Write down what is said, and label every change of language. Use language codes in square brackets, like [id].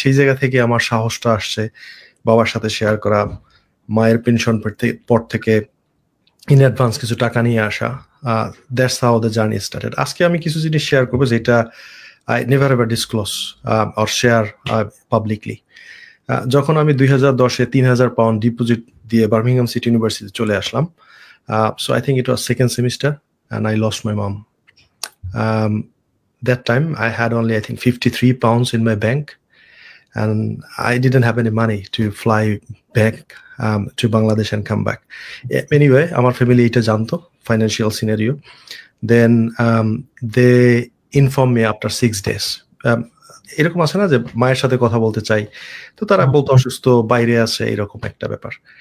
[bn] সেই জায়গা থেকে আমার সাহসটা আসছে বাবার সাথে শেয়ার করা, মায়ের পেনশন পর থেকে ইন অ্যাডভান্স কিছু টাকা নিয়ে আসা। [en] That's how the journey started. [bn] আজকে আমি কিছু জিনিস শেয়ার করবো যেটা [en] I never ever disclose or share publicly. [bn] যখন আমি 2010-এ 3,000 পাউন্ড ডিপোজিট দিয়ে বার্মিংহাম সিটি ইউনিভার্সিটি চলে আসলাম, [en] so I think it was second semester and I lost my mom. That time I had only, I think, 53 pounds in my bank and I didn't have any money to fly back to Bangladesh and come back. Anyway, [bn] আমার family এটা জানতো, [en] financial scenario. Then they inform me after 6 days. [bn] এরকম আছে না যে মায়ের সাথে কথা বলতে চাই, তো তারা বলতে অসুস্থ, বাইরে আছে, এরকম একটা ব্যাপার।